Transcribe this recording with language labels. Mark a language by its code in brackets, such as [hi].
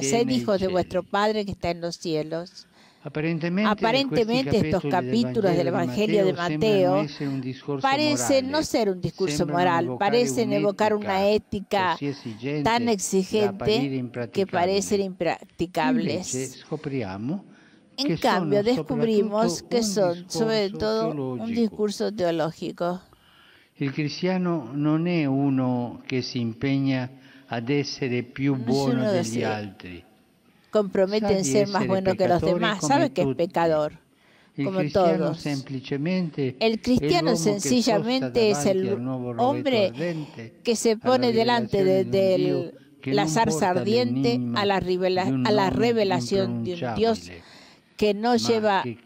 [es] Sed hijos de vuestro Padre que está en los cielos. Aparentemente estos capítulos del Evangelio de Mateo parecen no ser un discurso moral, parecen evocar una ética tan exigente que parecen impracticables. En cambio, descubrimos que son sobre todo un discurso teológico. El cristiano [it] non è uno che si impegna ad essere più buono degli altri. [es] Compromete en ser más bueno que los demás, sabe que es pecador. como todos. El cristiano sencillamente es el hombre que se pone delante de la zarza ardiente a la revelación de un Dios que no lleva